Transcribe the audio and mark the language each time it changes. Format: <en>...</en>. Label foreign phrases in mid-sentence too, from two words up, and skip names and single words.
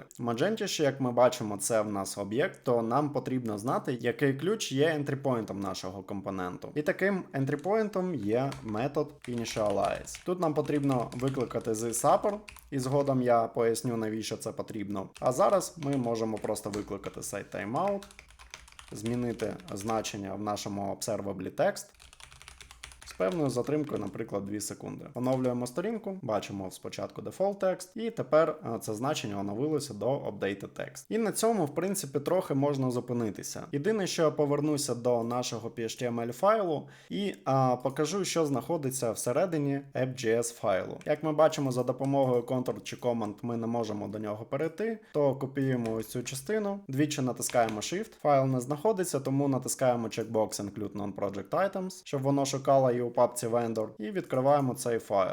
<uk>В Magento ще, як ми бачимо, це в нас об'єкт, то нам потрібно знати, який ключ є ентріпойнтом нашого компоненту. І таким ентріпойнтом є метод initialize. Тут нам потрібно викликати thisUpper, і згодом я поясню, навіщо це потрібно. А зараз ми можемо просто викликати setTimeout, змінити значення в нашому</uk> <en>observable text</en> <uk>з певною затримкою, наприклад, 2 секунди. Оновлюємо сторінку, бачимо спочатку</uk> <en>default text,</en> <uk>і тепер це значення оновилося до</uk> <en>updated text.</en> <uk>І на цьому, в принципі, трохи можна зупинитися. Єдине, що я повернуся до нашого PHTML файлу і покажу, що знаходиться всередині app.js файлу. Як ми бачимо, за допомогою Ctrl чи Command ми не можемо до нього перейти, то копіюємо ось цю частину, двічі натискаємо Shift, файл не знаходиться, тому натискаємо</uk> <en>checkbox Include Non-Project Items,</en> <uk>щоб воно шукало і у папці Vendor, і відкриваємо цей файл.</uk>